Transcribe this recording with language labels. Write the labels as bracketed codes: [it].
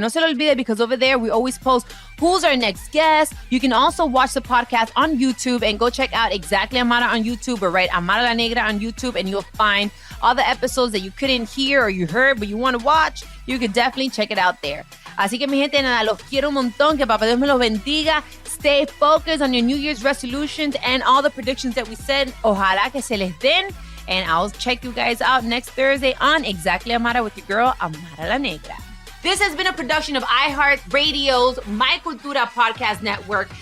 [es] No se lo olvide, [en] because over there, we always post who's our next guest. You can also watch the podcast on YouTube and go check out Exactly Amara on YouTube, or write Amara La Negra on YouTube, and you'll find all the episodes that you couldn't hear or you heard but you want to watch. You could definitely check it out there. [es] Así que, mi gente, nada, los quiero un montón. Que Papá Dios me los bendiga. [en] Stay focused on your New Year's resolutions and all the predictions that we said. [es] Ojalá que se les den. [en] And I'll check you guys out next Thursday on Exactly Amara with your girl, Amara La Negra. This has been a production of iHeartRadio's My Cultura podcast network.